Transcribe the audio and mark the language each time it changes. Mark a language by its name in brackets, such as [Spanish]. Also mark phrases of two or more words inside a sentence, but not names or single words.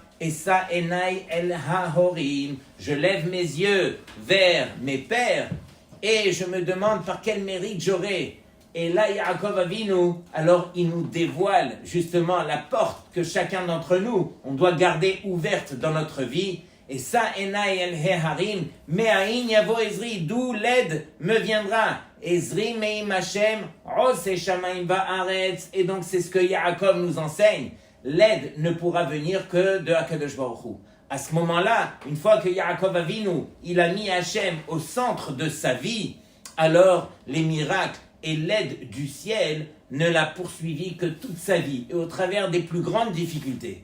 [French] Et ça, [Hebrew] עיני אל ההורים. [French] Je lève mes yeux vers mes pères et je me demande par quel mérite j'aurai. Et là, Yaakov Avinu, alors il nous dévoile justement la porte que chacun d'entre nous, on doit garder ouverte dans notre vie. Et ça, [Hebrew] עיני אל ההרים, מאין יבוא עזרי, [French] d'où l'aide me viendra. [Hebrew] עזרי מעם השם, עושה שמים בארץ. [French] Et donc c'est ce que Yaakov nous enseigne. L'aide ne pourra venir que de HaKadosh Baruch Hu. À ce moment-là, une fois que Yaakov Avinu, il a mis Hashem au centre de sa vie, alors les miracles et l'aide du ciel ne l'a poursuivi que toute sa vie et au travers des plus grandes difficultés.